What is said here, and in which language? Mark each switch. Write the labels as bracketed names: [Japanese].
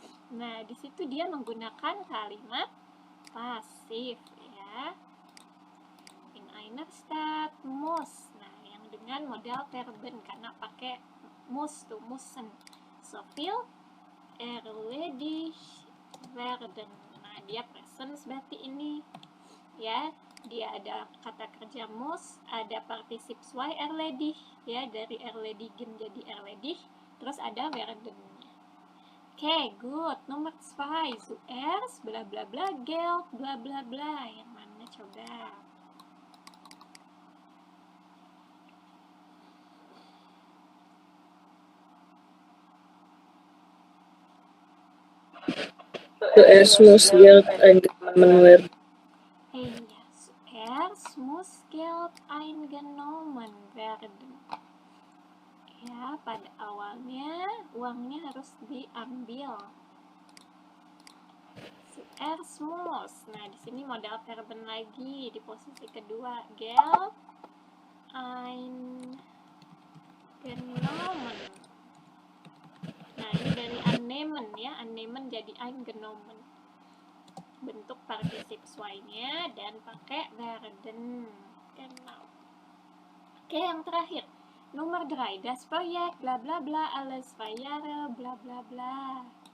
[Indonesian] Nah, di situ dia menggunakan kalimat pasif ya. [German] In einer Stadt muss. [Indonesian] Nah, yang dengan modal verben karena pakai muss tuh, müssen. [German] So viel erledigt werden. [Indonesian] Nah, dia present berarti ini ya. Dia ada kata kerja muss, ada partisip zwei erledigt ya, dari erledigen jadi erledigt, terus ada werden-nya. Oke, good. Nomor 2, zuerst bla bla bla Geld bla bla bla. Yang mana coba? [German] Zuerst muss Geld eingenommen werden. [Indonesian] Iya, [German] zuerst muss Geld eingenommen werden. [Indonesian] Ya, pada awalnya uangnya harus diambil. [German] Zuerst muss. [Indonesian] Nah, di sini modal verben lagi di posisi kedua. [German] Geld eingenommen. [Indonesian] Nah, ini dari annehmen ya. Annehmen jadi eingenommen. Bentuk partisip zwei-nya dan pakai werden. Genau. Oke, yang terakhir. Nomor 3, das Projekt bla bla bla alles 2 Jahre bla bla bla.